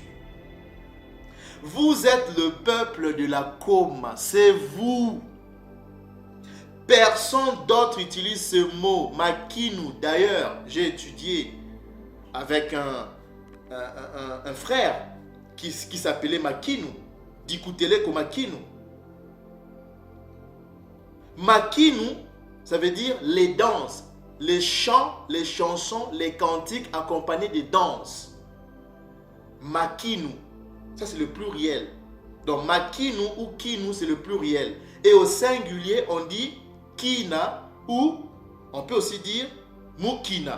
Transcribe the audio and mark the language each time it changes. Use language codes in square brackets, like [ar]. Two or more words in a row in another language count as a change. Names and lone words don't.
[fr] Vous êtes le peuple de la Koma, c'est vous. Personne d'autre utilise ce mot, makinu. D'ailleurs, j'ai étudié avec un frère qui s'appelait Makinu. [kg] Dikutele ko Makinu. [fr] Makinu, ça veut dire les danses, les chants, les chansons, les cantiques accompagnés de danses. Makinu, ça c'est le pluriel. Donc Makinu ou Kinu, c'est le pluriel. Et au singulier, on dit Kina ou on peut aussi dire Mukina.